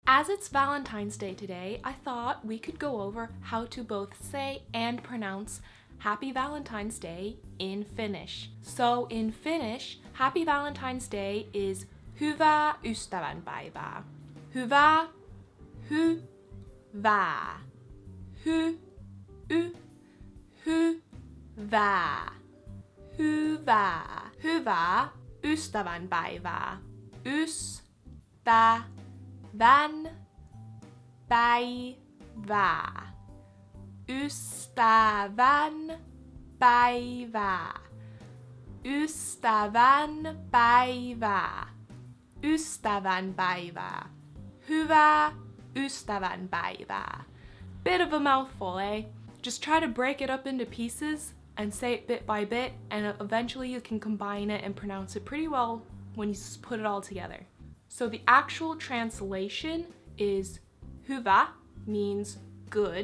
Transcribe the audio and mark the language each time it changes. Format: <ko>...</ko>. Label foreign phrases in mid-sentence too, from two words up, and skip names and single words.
<en>As it's Valentine's Day today, I thought we could go over how to both say and pronounce Happy Valentine's Day in Finnish. So in Finnish, Happy Valentine's Day is</en> <fi>Hyvää ystävänpäivää. Hyvää, hyvää, hyvää, hyvää, hyvää ystävänpäivää. Ystävänpäivää. Ystävänpäivää. Ystävänpäivää. Ystävänpäivää. Hyvää ystävänpäivää.</fi> <en>Bit of a mouthful, eh? Just try to break it up into pieces and say it bit by bit, and eventually you can combine it and pronounce it pretty well when you put it all together. So the actual translation is hyvä means good.</en>